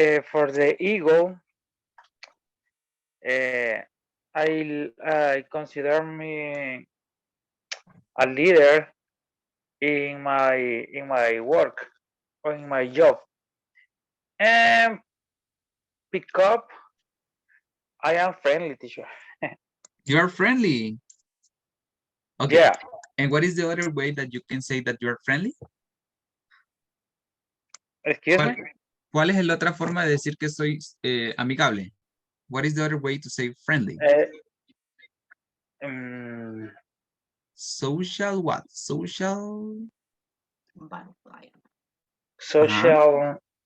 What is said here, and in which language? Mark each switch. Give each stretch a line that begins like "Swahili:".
English: For the eagle, uh, I consider me a leader in my work or in my job. And pick up, I am friendly, teacher. You are friendly. Okay. Yeah. And what is the other way that you can say that you are friendly? Excuse me.
Spanish: ¿Cuál es la otra forma de decir que soy amigable?
English: What is the other way to say friendly? Um, Social what? Social? Butterfly. social.